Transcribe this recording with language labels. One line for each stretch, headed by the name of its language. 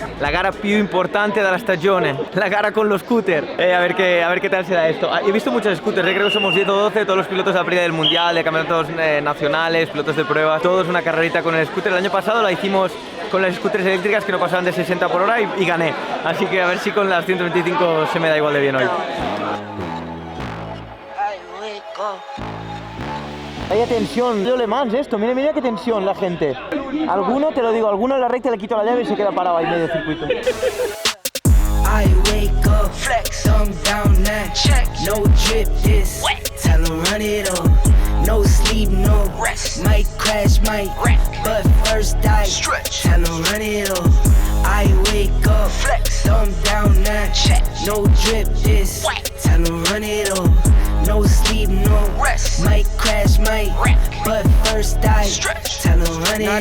Italian: La gara più importante della stagione, la gara con los scooter.
Spanish: A ver qué tal será esto. He visto muchos scooters, creo que somos 10 o 12, todos los pilotos de Aprilia del Mundial, de campeonatos nacionales, pilotos de pruebas, todos una carrerita con el scooter. El año pasado la hicimos con las scooters eléctricas que no pasaban de 60 por hora y gané. Así que a ver si con las 125 se me da igual de bien hoy. Vaya tensión, yo Le Mans esto, mira qué tensión la gente. Alguno, te lo digo, alguno en la recta le quito la llave y se queda parado ahí medio circuito.
English: I wake up, flex, thumb down now, check, no drip this, tell 'em run it up, no sleep, no rest, might crash, might wreck, but first I stretch, tell 'em run it up, I wake up, flex, thumb down now, check, no drip this, tell 'em run it up, no sleep, no rest, might crash, might wreck, but first I stretch, tell 'em run it up.